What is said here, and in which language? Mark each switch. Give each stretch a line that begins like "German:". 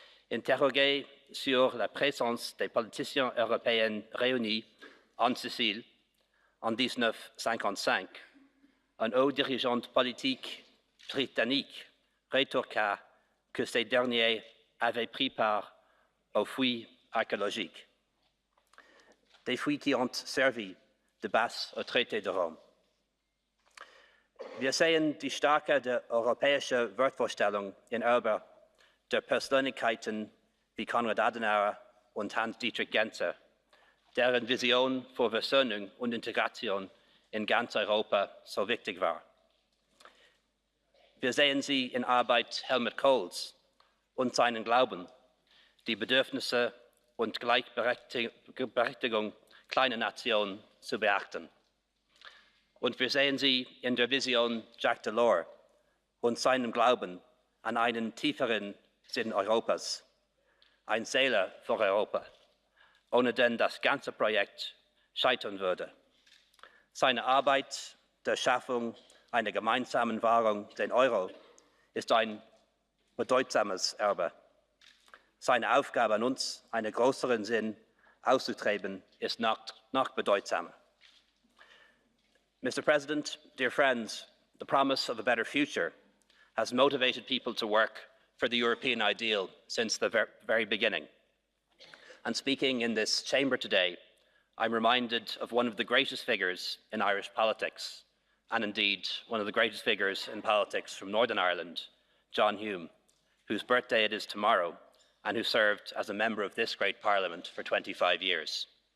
French: Interrogé sur la présence des politiciens européens réunis en Sicile en 1955, un haut dirigeant politique britannique rétorqua que ces derniers avaient pris part aux fouilles archéologiques, des fouilles qui ont servi de base au traité de Rome.
German: Wir sehen die Stärke der europäischen Wertvorstellung in Europa der Persönlichkeiten wie Konrad Adenauer und Hans-Dietrich Genscher, deren Vision für Versöhnung und Integration in ganz Europa so wichtig war. Wir sehen sie in Arbeit Helmut Kohls und seinen Glauben, die Bedürfnisse und Gleichberechtigung kleiner Nationen zu beachten. Und wir sehen sie in der Vision Jacques Delors und seinem Glauben an einen tieferen Sinn Europas, ein Seele für Europa, ohne den das ganze Projekt scheitern würde. Seine Arbeit der Schaffung einer gemeinsamen Währung, den Euro, ist ein bedeutsames Erbe. Seine Aufgabe an uns, einen größeren Sinn auszutreiben, ist noch bedeutsamer.
English: Mr. President, dear friends, the promise of a better future has motivated people to work for the European ideal since the very beginning. And speaking in this chamber today, I'm reminded of one of the greatest figures in Irish politics, and indeed one of the greatest figures in politics from Northern Ireland, John Hume, whose birthday it is tomorrow, and who served as a member of this great Parliament for 25 years.